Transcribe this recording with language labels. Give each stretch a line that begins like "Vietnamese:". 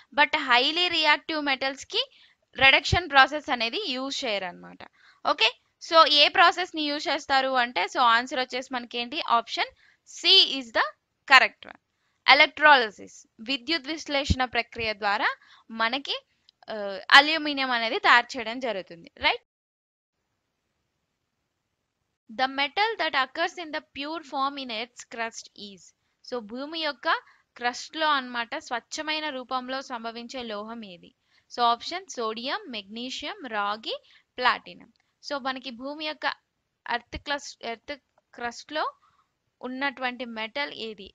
Telugu: But highly reactive metals కి reduction process అనేది use చేయరు అనమాట. ఓకే, సో ఏ ప్రాసెస్ ని యూజ్ చేస్తారు అంటే సో ఆన్సర్ వచ్చేసి మనకి ఏంటి
English: Option C is the correct one.
Telugu: Electrolysis, విద్యుత్ విశ్లేషణ ప్రక్రియ ద్వారా మనకి అల్యూమినియం అనేది తయారు చేయడం జరుగుతుంది.
English: Right, the metal that occurs in the pure form in earth's crust is.
Telugu: So భూమి యొక్క క్రస్ట్ లో అన్నమాట స్వచ్ఛమైన రూపంలో సంభవించే లోహం ఏది? సో ఆప్షన్ సోడియం, మెగ్నీషియం, రాగి, ప్లాటినం. సో మనకి భూమి యొక్క ఎర్త్ క్రస్ట్ లో ఉన్నటువంటి మెటల్ ఏది?